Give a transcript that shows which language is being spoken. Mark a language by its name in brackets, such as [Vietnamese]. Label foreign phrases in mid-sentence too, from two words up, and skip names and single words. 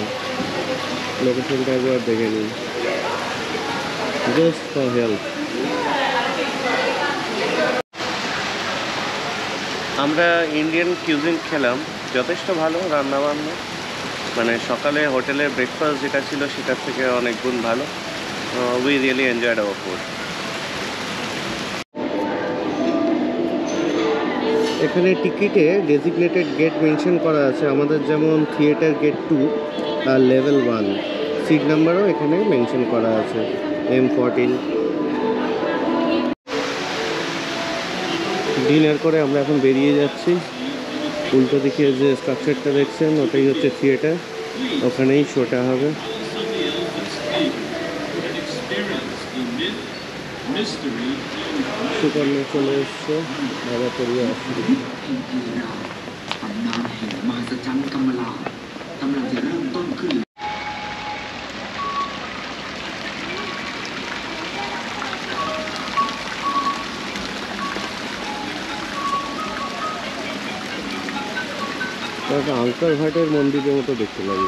[Bangla] লোকেশনটা একবার দেখে নিন, [English] just for help. [Bangla] আমরা [English] Indian cuisine [Bangla] খেলাম, যথেষ্ট ভালো রান্নাবান্না। মানে সকালে হোটেলের ব্রেকফাস্ট যেটা ছিল সেটার থেকে অনেক গুণ ভালো। [English] we really enjoyed our food. [Bangla] এখানে টিকিটে [English] designated gate mention [Bangla] করা আছে, আমাদের যেমন [English] theatre gate 2 [Bangla] আর লেভেল 1। [English] seat number-o [Bangla] এখানে মেনশন করা আছে, M14। ডিনার করে আমরা এখন বেরিয়ে যাচ্ছি। উল্টো দিকে যে স্ট্রাকচারটা দেখছেন, ওটাই হচ্ছে থিয়েটার, ওখানেই শোটা হবে। সুকন্যা চলে এসছে, বাবা পড়িয়ে আসছে। [Thai] ตำนานแห่งมหัศจรรย์กำมะลา กำลังจะเริ่มต้นขึ้น [Bangla] আঙ্কার ঘাটের মন্দিরের মতো দেখতে লাগে।